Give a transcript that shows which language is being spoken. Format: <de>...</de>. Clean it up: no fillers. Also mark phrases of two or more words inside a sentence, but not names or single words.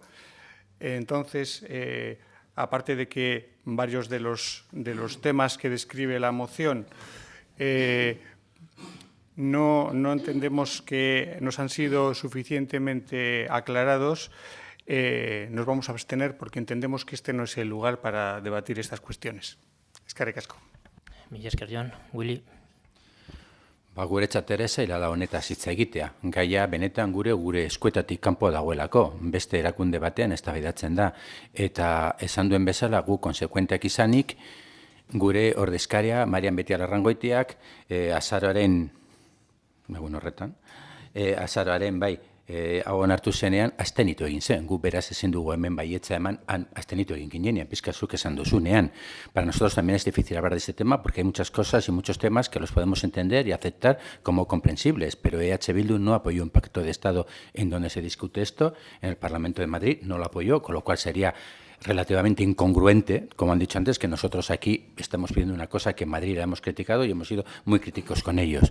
<es>Entonces, aparte de que varios de los temas que describe la moción no entendemos que nos han sido suficientemente aclarados, nos vamos a abstener porque entendemos que este no es el lugar para debatir estas cuestiones.</es> <eu>Eskerrik asko. Mila esker, Jon. Willy. Guretzat ere zaila da honetaz hitz egitea. Gaia benetan gure eskuetatik kanpo dagoelako. Beste erakunde batean eztabaidatzen da. Eta esan duen bezala gu konsekuenteak izanik, gure ordezkaria, Marian Beitialarrangoitiak, azaroaren, bai, hau onartu zenean, abstenitu egin zen. Gu beraz ezin dugu hemen baietza eman, abstenitu egin ginean, pizkazuk esan duzunean.</eu> <es>Para nosotros también es difícil hablar de este tema porque hay muchas cosas y muchos temas que los podemos entender y aceptar como comprensibles, pero EH Bildu no apoyó un pacto de Estado en donde se discute esto, en el Parlamento de Madrid no lo apoyó, con lo cual sería relativamente incongruente, como han dicho antes, que nosotros aquí estamos pidiendo una cosa que en Madrid la hemos criticado y hemos sido muy críticos con ellos.</es>